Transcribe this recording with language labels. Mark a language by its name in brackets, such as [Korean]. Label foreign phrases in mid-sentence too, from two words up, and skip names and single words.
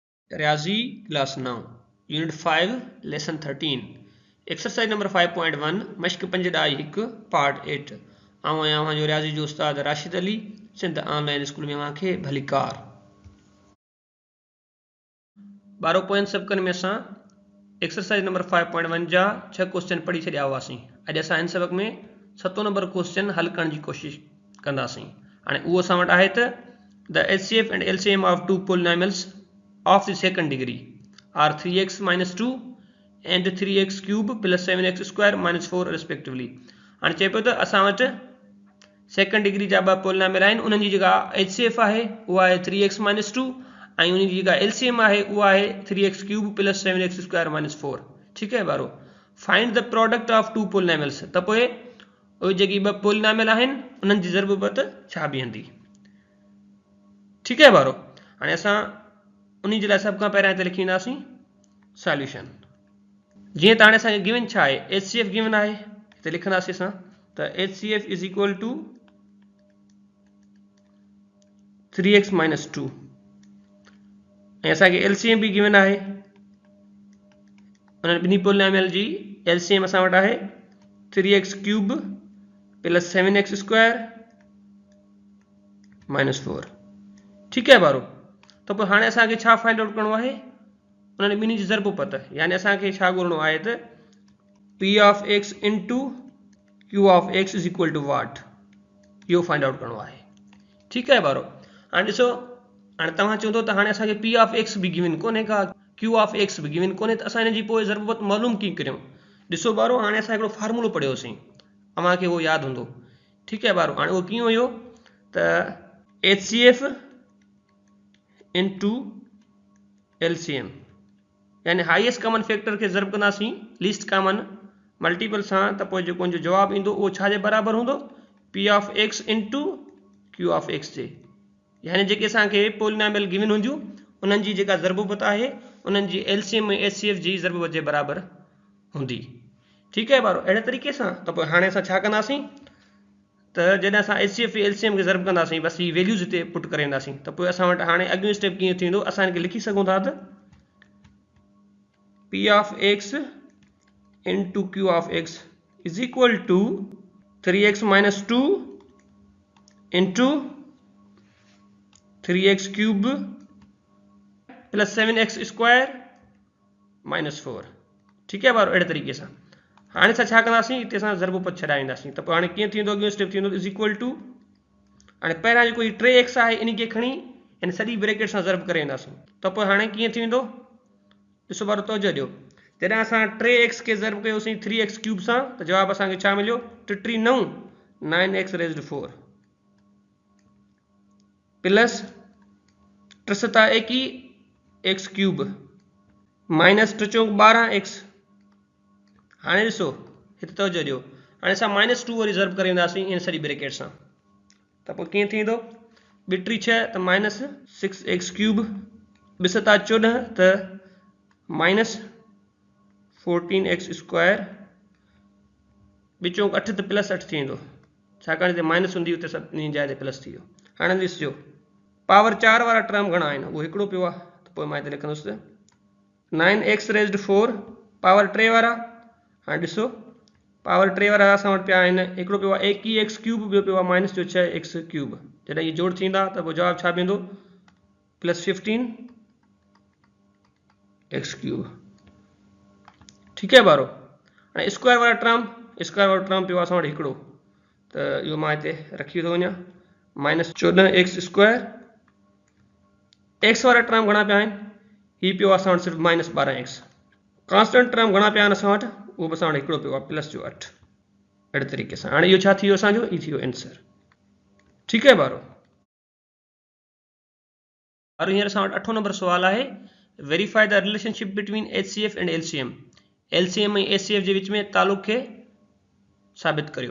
[Sindhi] रियाजी क्लास 9 यूनिट 5 लेसन 13 [English] exercise number [Sindhi] 5.1 मश्क 5 ॾाई 1 पार्ट 8 आऊं आहियां जो रियाजी जो उस्ताद राशिद अली सिंध ऑनलाइन स्कूल में अव्हांखे भलीकार ॿारहों पोयनि सबक़नि में असां [English] exercise number [Sindhi] 5.1 जा 6 क्वेश्चन पढ़ी छॾिया हुआसीं। अॼु असां हिन सबक़ में 7 [English] number question [Sindhi] हल करण जी कोशिश कंदासीं। हाणे उहो असां वटि आहे त [English] the HCF and LCM of two polynomials of the second degree are 3x minus 2 and 3x cube plus 7x square minus 4 respectively. [Sindhi] हाणे चए पियो त असां वटि [English] second degree [Sindhi] जा ॿ पोलिनोमियल आहिनि, उन्हनि जी जेका HCF आहे उहा आहे [English] 3x minus 2 [Sindhi] ऐं उन जी जेका LCM आहे उहा आहे [English] 3x cube plus 7x square minus 4। [Sindhi] ठीकु आहे ॿारो, [English] find the product of two polynomials. [Sindhi] त पोइ उहे जेकी ॿ पोलिनोमियल आहिनि उन्हनि जी ज़रबत छा बीहंदी। ठीकु आहे ॿारो, हाणे असां उन जे लाइ सभ खां पहिरियां हिते लिखींदासीं सॉल्यूशन। जीअं त हाणे असांखे गिवन छा आहे, HCF गिवन आहे, हिते लिखंदासीं असां त [English] HCF is equal to 3x minus 2 [Sindhi] ऐं असांखे LCM बि गिवन आहे, उन्हनि ॿिन्ही पोलिनोमियल जी LCM असां वटि आहे [English] 3x cube plus 7x square minus 4. [Sindhi] ठीकु आहे ॿारो, त पोइ हाणे असांखे छा [English] find out [Sindhi] करिणो आहे, उन्हनि ॿिन्ही जी ज़रबत, यानी असांखे छा ॻोल्हणो आहे त [English] P of x into Q of x is equal to what, [Sindhi] इहो [English] find out [Sindhi] करिणो आहे। ठीकु आहे ॿारो, हाणे ॾिसो, हाणे तव्हां चवंदो त हाणे असांखे [English] P of x [Sindhi] बि गिवन कोन्हे का, [English] Q of x [Sindhi] बि गिवन कोन्हे, त असां हिन जी पोइ ज़रबत मालूम कीअं करियूं। ॾिसो ॿारो, हाणे असां हिकिड़ो फार्मूलो पढ़ियोसीं, तव्हांखे उहो यादि हूंदो। ठीकु आहे ॿारो, हाणे उहो कीअं हुयो त [English] HCF into LCM [Sindhi] यानी [English] highest common factor [Sindhi] के ज़रब कंदासीं [English] least common multiple [Sindhi] सां, त पोइ जेको उनजो जवाबु ईंदो उहो छा जे बराबरि हूंदो, [English] P of x into Q of x जे। [Sindhi] यानी जेके असांखे पोलिनोमियल गिवन हूंदियूं उन्हनि जी जेका ज़रबत आहे उन्हनि जी LCM ऐं HCF जी ज़रबत जे बराबरि हूंदी। ठीकु आहे ॿारो, अहिड़े तरीक़े सां त पोइ हाणे असां छा कंदासीं त जॾहिं असां HCF ऐं LCM खे ज़रब कंदासीं, बसि ही वैल्यूज़ हिते पुट करे ईंदासीं, त पोइ असां वटि हाणे अॻियो स्टेप कीअं थींदो, असां हिनखे लिखी सघूं था त [English] P of x into Q of x is equal to 3x minus 2 into 3x cube plus 7x square minus 4. [Sindhi] ठीकु आहे ॿारो, अहिड़े तरीक़े सां हाणे असां छा कंदासीं, हिते असां ज़रबत छॾाईंदासीं, त पोइ हाणे कीअं थींदो, [English] अॻियो स्टेप थींदो is equal to, [Sindhi] हाणे पहिरियां जेको ही 3x आहे इन खे खणी हिन सॼी ब्रैकेट सां ज़रब करे ईंदासीं, त पोइ हाणे कीअं थींदो, ॾिसो ॿारो तवजो ॾियो, जॾहिं असां 3x खे ज़रब कयोसीं 3x क्यूब सां त जवाबु असांखे छा मिलियो, 3 9 [English] 9x raised 4 plus 3 7 21 x cube minus 3 4 12x. [Sindhi] हाणे ॾिसो हिते तवजो ॾियो, हाणे असां माइनस 2 वरी ज़रब करे ईंदासीं इन सॼी ब्रैकेट सां, त पोइ कीअं थींदो, 2 3 6 त [English] minus 6x cube, [Sindhi] 2 7 14 त [English] minus 14x square, [Sindhi] 2 4 8 त प्लस 8 थी वेंदो, छाकाणि हिते माइनस हूंदी उते सभिनी जाइ ते प्लस थी वियो। हाणे ॾिसजो पावर 4 वारा टर्म घणा आहिनि, उहो हिकिड़ो पियो आहे, त पोइ मां हिते लिखंदुसि त [English] 9x raised 4 power 3 [Sindhi] वारा। हाणे ॾिसो पावर 3 वारा असां वटि पिया आहिनि, हिकिड़ो पियो आहे 21x क्यूब, ॿियो पियो आहे माइनस जो 6x क्यूब, जॾहिं इहे जोड़ थींदा त पोइ जवाबु छा बीहंदो, [English] plus 15x cube. [Sindhi] ठीकु आहे ॿारो, हाणे स्क्वायर वारा टर्म पियो आहे असां वटि हिकिड़ो, त इहो मां हिते रखी थो वञा, [English] minus 14x square, [Sindhi] एक्स वारा टर्म घणा पिया आहिनि, हीउ पियो आहे असां वटि सिर्फ़ु माइनस 12x, [English] constant term [Sindhi] घणा पिया आहिनि असां वटि, उहो बि असां वटि हिकिड़ो पियो आहे प्लस जो 8। अहिड़े तरीक़े सां हाणे इहो छा थी वियो असांजो, ई थी वियो आंसर। ठीकु आहे ॿारो, हींअर असां वटि 8 नंबर सुवाल आहे, [English] verify the relationship between HCF and LCM. [Sindhi] LCM ऐं HCF जे विच में तालुक़ खे साबित करियो।